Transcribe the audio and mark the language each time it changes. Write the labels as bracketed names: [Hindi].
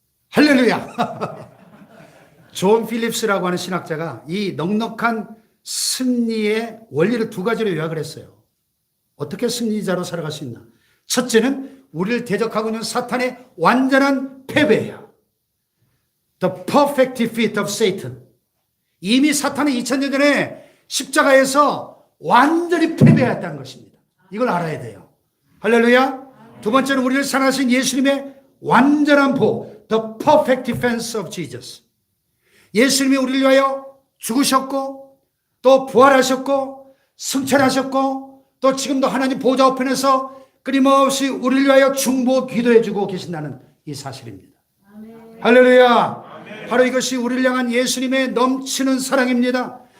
[Korean] 할렐루야. 존 필립스라고 하는 신학자가 이 넉넉한 승리의 원리를 두 가지로 요약을 했어요. 어떻게 승리자로 살아갈 수 있나? 첫째는 우리를 대적하고 있는 사탄의 완전한 패배예요. [English] The perfect defeat of Satan. [Korean] 이미 사탄은 2000년 전에 십자가에서 완전히 패배했다는 것입니다. 이걸 알아야 돼요. 할렐루야. 두 번째는 우리를 사랑하신 예수님의 완전한 보호. [English] The perfect defense of Jesus. [Korean] 예수님이 우리를 위하여 죽으셨고 또 부활하셨고 승천하셨고 또 지금도 하나님 보좌 우편에서 끊임없이 우리를 위하여 중보 기도해 주고 계신다는 이 사실입니다. 아멘. 할렐루야. 아멘. 바로 이것이 우리를 향한 예수님의 넘치는 사랑입니다.